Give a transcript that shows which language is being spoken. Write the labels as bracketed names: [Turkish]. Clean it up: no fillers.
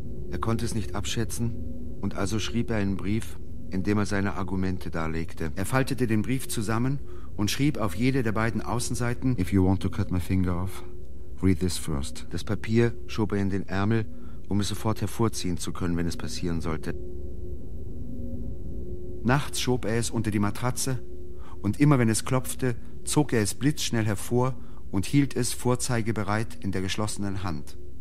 [German] Er konnte es nicht abschätzen, und also schrieb er einen Brief, in dem er seine Argumente darlegte. Er faltete den Brief zusammen und schrieb auf jede der beiden Außenseiten: [English] If you want to cut my finger off, read this first. [German] Das Papier schob er in den Ärmel, um es sofort hervorziehen zu können, wenn es passieren sollte. Nachts schob er es unter die Matratze und immer wenn es klopfte, zog er es blitzschnell hervor und hielt es vorzeigebereit in der geschlossenen Hand.